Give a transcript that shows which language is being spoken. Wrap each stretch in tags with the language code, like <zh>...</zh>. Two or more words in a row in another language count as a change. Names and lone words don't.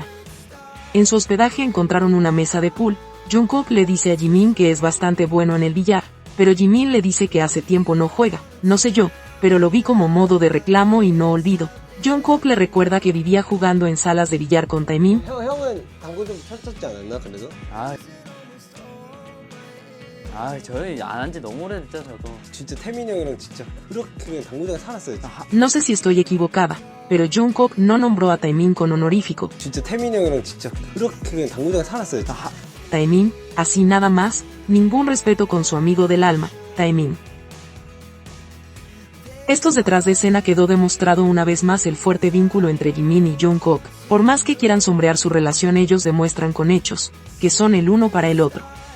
<es>En su hospedaje encontraron una mesa de pool, Jungkook le dice a Jimin que es bastante bueno en el billar, pero Jimin le dice que hace tiempo no juega, no sé yo, pero lo vi como modo de reclamo y no olvido. Jungkook le recuerda que vivía jugando en salas de billar con Taemin.</es> <ko>형은 당구 좀 쳤었지 않았나 그래도? 저희 안 한 지 너무 오래됐죠, 저도. 진짜 태민이 형이랑 진짜 그렇게 그냥 당구장에 살았어요.</ko> <es>No sé si estoy equivocada, pero Jungkook no nombró a Taemin con honorífico.</es> <ko>진짜 태민이 형이랑 진짜 그렇게 그냥 당구장에 살았어요.</ko> <es>Taemin, así nada más, ningún respeto con su amigo del alma, Taemin. Estos detrás de escena quedó demostrado una vez más el fuerte vínculo entre Jimin y Jungkook. Por más que quieran sombrear su relación, ellos demuestran con hechos, que son el uno para el otro.</es>